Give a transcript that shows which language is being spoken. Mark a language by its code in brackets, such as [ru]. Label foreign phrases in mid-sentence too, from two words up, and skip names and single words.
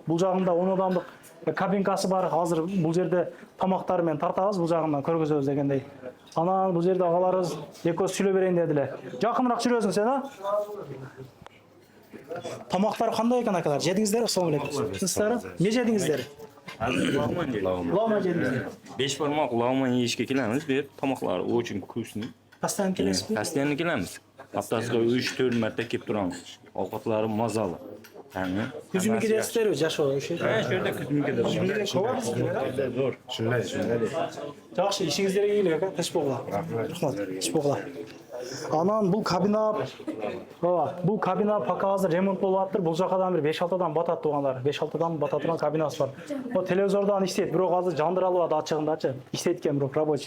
[ky] Бул жагында 10 адамдык кабинкасы бар. Азыр бул жерде тамактар менен тартабыз, бул жагынан көргөзөбүз дегендей. Анан бул жерде агаларыбыз экөө сүйлөп берейин дедиле. Жакыныраак жүрөсүң сен, а? Тамактар кандай экен акалар? Жедиңиздер, [ar] السلام عليكم. [ky] Сиздер эмне жедиңиздер? Лаума жедиңиздер. [uz] 5 бармак лаума yeyishga kelamiz. Bu tomoqlar [ru] очень вкусный. [ky] Постоянно келесизби? [uz] Постоянно kelamiz. Haftasiga 3-4 marta kelib turamiz. Ovqatlari mazali. [ky] Күзүмгө киресиздерби жашоо ошо? [uz] Shu yerda kuzimga [ky] Жакшы, ишиңиздерге ийгилик ака, теш болгула. Рахмат, теш болгула. Анан бул кабина, бул кабина пока азыр ремонт болуп атыр. Бул жакадан бир 5-6 адам батат туугандар. 5-6 адам бата турган кабинасы бар. О телевизордон иштейт, бирок азыр жандыралып атат ачыгындачы. Иштейт экен бирок рабочий.